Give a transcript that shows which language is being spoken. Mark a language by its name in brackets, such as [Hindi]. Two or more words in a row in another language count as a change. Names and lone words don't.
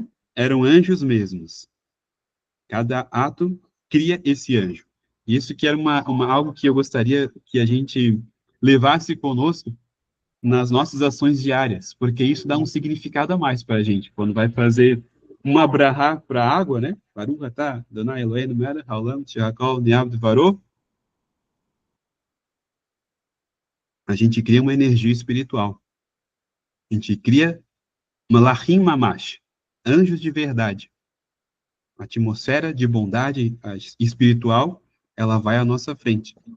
[Portuguese] Eram anjos mesmos. Cada ato cria esse anjo. Isso que era algo que eu gostaria que a gente levasse conosco nas nossas ações diárias, porque isso dá um significado a mais para a gente. Quando vai fazer uma brahá para a água, né? [Hebrew] ברוך אתה אדוני אלוהינו מלך העולם שהכל נהיה בדברו. [Portuguese] A gente cria uma energia espiritual. A gente cria [Hebrew] מלאכים ממש, [Portuguese] anjos de verdade. A atmosfera de bondade espiritual, ela vai à nossa frente.